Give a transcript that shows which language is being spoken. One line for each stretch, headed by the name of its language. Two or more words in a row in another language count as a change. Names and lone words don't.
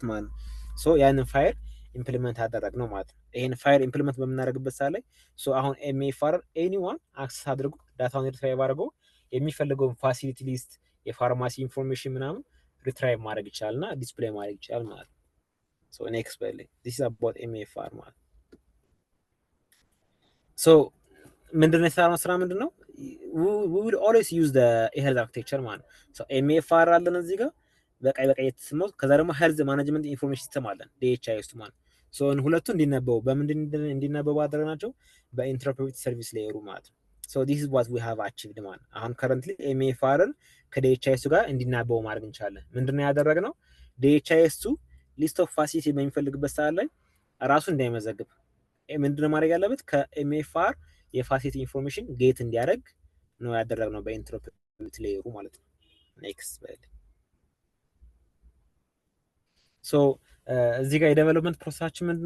Amharic: ማለት ነው። ሶ ያንን
English: FHIR implement
Amharic: ያደረግ ነው ማለት ነው። ይሄን
English: FHIR implement
Amharic: በምናደርግበት ሰዓት ላይ ሶ አሁን
English: MFR anyone access
Amharic: አድርጎ ዳታውን ሪትራይቭ አድርጎ የሚፈልገውን
English: facility list፣ pharmacy information
Amharic: ምናምን ሪትራይቭ ማድረግ ይችላል እና ዲስፕሌይ ማድረግ ይችላል ማለት ነው።
English: so next
Amharic: በል
English: this is about MFR
Amharic: ማለት ነው። ሶ ምንድነው የሰራነው ስራ ምንድነው?
English: we will always use the health architecture
Amharic: ማለት ነው። ሶ ኤምኤፍአር አለን እዚህ ጋር በቀይ የተሰማው። ከዛ ደግሞ
English: health management information system
Amharic: አለን ዲኤችአይኤስ ማለት ነው። ሶ ሁለቱ እንዲነበቡ በምንድን እንዲነበቡ አደረግናቸው?
English: interpret service layer
Amharic: ማለት ነው። ሶ
English: this is what we have achieved
Amharic: ማለት ነው። አሁን ከረንትሊ ኤምኤፍአርን ከዲኤችአይኤስ ጋር እንዲነበቡ ማድረግ እንችላለን። ምንድነው ያደረግነው? ዲኤችአይኤስ
English: list of facility
Amharic: በሚፈልግበት ሰዓት ላይ ራሱ እንዳይመዘግብ ምንድነው ማድረግ ያለበት? ከኤምኤፍአር
English: facility information get
Amharic: እንዲያደርግ ነው ያደረግነው
English: interpret layer
Amharic: ማለት ነው። ኔክስት በል ሶ እዚህ ጋር
English: development process
Amharic: ምንድነው?